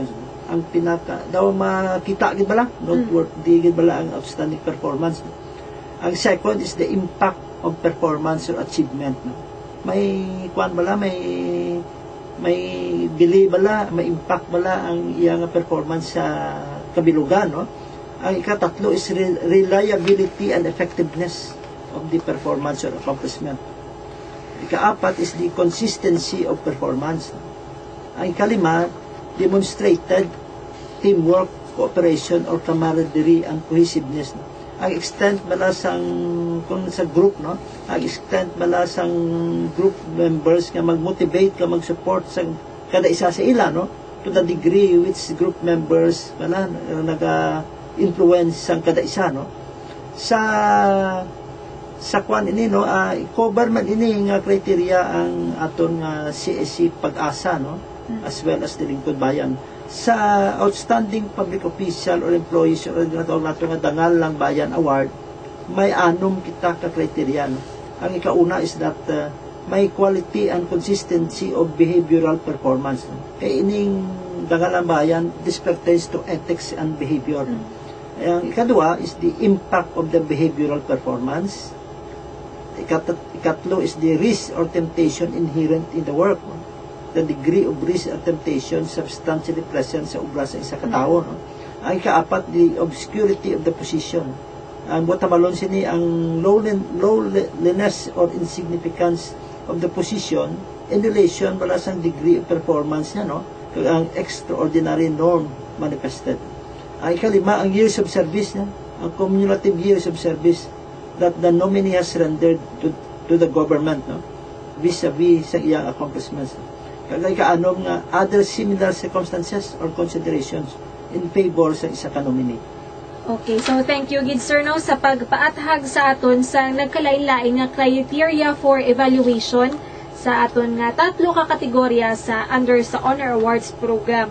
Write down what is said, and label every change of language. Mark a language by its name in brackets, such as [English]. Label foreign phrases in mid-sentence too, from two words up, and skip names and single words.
[Hiligaynon] Ang pinaka daw makita gid bala, noteworthy gid bala ang [English] outstanding performance, [Hiligaynon] no? [English] Ang second is the impact of performance or achievement, [Hiligaynon] no? May kuan bala, may bili bala, may impact bala ang iyang performance sa kabilugan, no? Ang ikatatlo [English] is reliability and effectiveness of the performance or accomplishment. Ikaapat is the consistency of performance. [Hiligaynon] Ang ikalima, [English] demonstrated teamwork, cooperation, or camaraderie and cohesiveness. [Hiligaynon] Ang extent bala sang kung sa group, no, ang extent bala sang [English] group members [Hiligaynon] nga mag-motivate ka mag-support sa kada isa sa ila, no, [English] to the degree which group members [Hiligaynon] bala naga-influence sang kada isa, no. Sa kwan ini, no, cover man ini nga criteria ang aton nga CSC Pag-asa, no, [English] as well as the Lingkod Bayan. [Hiligaynon] Sa [English] outstanding public official or employees or [Hiligaynon] nato nga Dangal lang Bayan Award, may 6 kita ka criteria, no. Ang ikauna [English] is that may quality and consistency of behavioral performance, [Hiligaynon] no. Kay ining Dangal lang Bayan, [English] this pertains to ethics and behavior. [Hiligaynon] Ang ikadua [English] is the impact of the behavioral performance. Ikatlo is the risk or temptation inherent in the work, no? The degree of risk or temptation substantially present [Hiligaynon] sa ubra sa isa ka tawo, no? Ang ikaapat, [English] the obscurity of the position. [Hiligaynon] Ang botamalon sini ang [English] lowliness or insignificance of the position in relation [Hiligaynon] bala sang [English] degree of performance [Hiligaynon] niya, no? Kag ang [English] extraordinary norm manifested. [Hiligaynon] Ang ikalima, ang [English] years of service niya, ang cumulative years of service that the nominee has rendered to the government, no, vis-a-vis [Hiligaynon] sa iyang [English] accomplishments. [Hiligaynon] Kagay kaanom nga [English] other similar circumstances or considerations in favor [Hiligaynon] sa isa ka [English] nominee. Okay, so thank you [Hiligaynon] gid sir, no, sa pagpaathag sa aton sa nagkalain-lain nga [English] criteria for evaluation [Hiligaynon] sa aton nga 3 ka kategorya sa under sa Honor Awards program.